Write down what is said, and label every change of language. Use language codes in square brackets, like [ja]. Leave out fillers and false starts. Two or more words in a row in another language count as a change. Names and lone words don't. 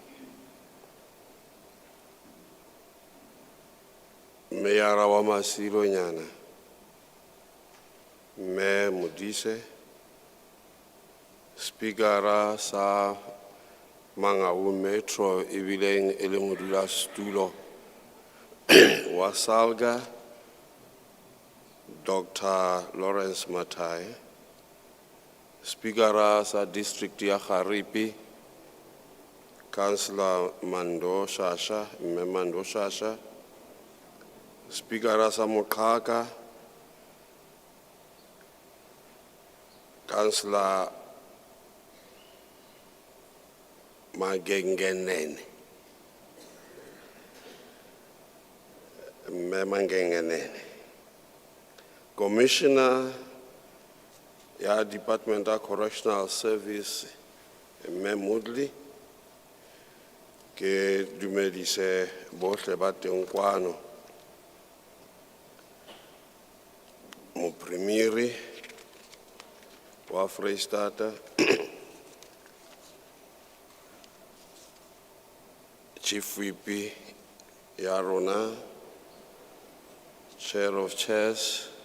[st] Mayor wa Masilo Nyana, Mayor Modise, Speaker sa Mangaung Metro ebileng e le modulasetulo wa Salga, Dr. Lawrence Mathai, Speaker sa District ya Kharipi, Councillor Mando Shasha, Mando Shasha, Speaker sa Mokhaka, [en] Councillor Magengenene, Magengenene, Commissioner ya Department of Correctional Service, Mudli, [st] ke dumedise bohle ba teng kwano, Moprimiri wa Freistata, [en] Chief Whip [st] ya rona, [en] Chair of Chairs,